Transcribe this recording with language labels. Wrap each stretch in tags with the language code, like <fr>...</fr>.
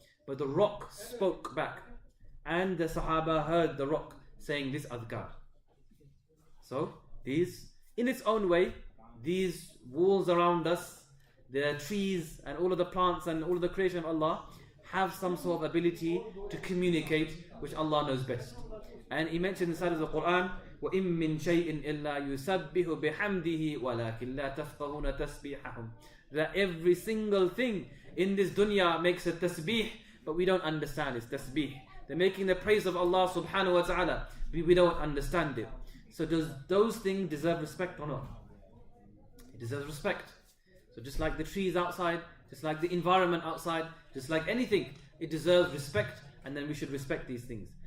<en>But the rock spoke back, and the Sahaba heard the rock saying this adhkar. So these, in its own way, these walls around us, the trees and all of the plants and all of the creation of Allah have some sort of ability to communicate, which Allah knows best.</en> <ar>And he mentioned inside of the Quran, وَإِن مِّن شَيْءٍ إِلَّا يُسَبِّحُ بِحَمْدِهِ وَلَكِنْ لَا تَفْقَهُونَ تَسْبِيحَهُمْ.</ar> <en>That every single thing in this dunya makes a tasbih, but we don't understand its tasbih. They're making the praise of Allah subhanahu wa ta'ala, we don't understand it. So does those things deserve respect or not? It deserves respect. So just like the trees outside, just like the environment outside, just like anything, it deserves respect, and then we should respect these things.</en>